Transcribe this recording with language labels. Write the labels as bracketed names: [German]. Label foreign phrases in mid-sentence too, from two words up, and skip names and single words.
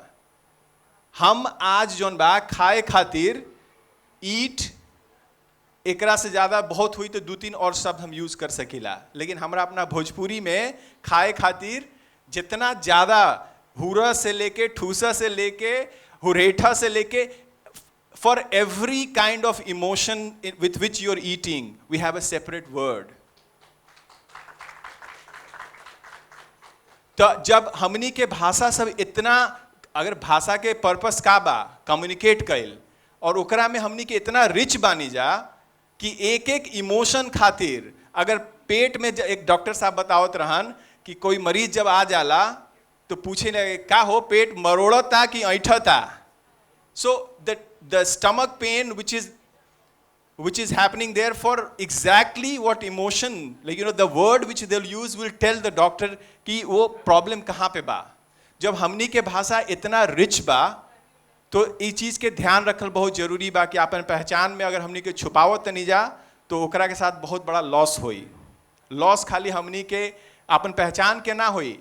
[Bhojpuri] हम आज जौन बा खाए खातिर ईट, एकरा से ज़्यादा बहुत हुई तो 2-3 और शब्द हम यूज़ कर सकीला, लेकिन हमरा अपना भोजपुरी में खाए खातिर जितना ज़्यादा हुरा से लेके, ठूसा से लेके, हुरेठा से लेके, [English] for every kind of emotion with which you are eating, we have a separate word. [Bhojpuri] तो जब हमनी के भाषा सब इतना, अगर भाषा के पर्पस का बा कम्युनिकेट कैल, और ओकरा में हमनी के इतना रिच बानी जा कि एक एक इमोशन खातिर, अगर पेट में एक डॉक्टर साहब बतावत रहन कि कोई मरीज जब आ जाला तो पूछे लगे का हो, पेट मरोड़ता कि ऐठता। [English] So the stomach pain which is happening there for exactly what emotion, like the word which they'll use will tell the doctor [Bhojpuri] कि वो प्रॉब्लम कहाँ पे बा। जब हमनी के भाषा इतना रिच बा तो इस चीज़ के ध्यान रखल बहुत जरूरी बा कि अपन पहचान में अगर हमनी के छुपावत नहीं जा तो ओकरा के साथ बहुत बड़ा लॉस होई। लॉस खाली हमनी के अपन पहचान के ना होई।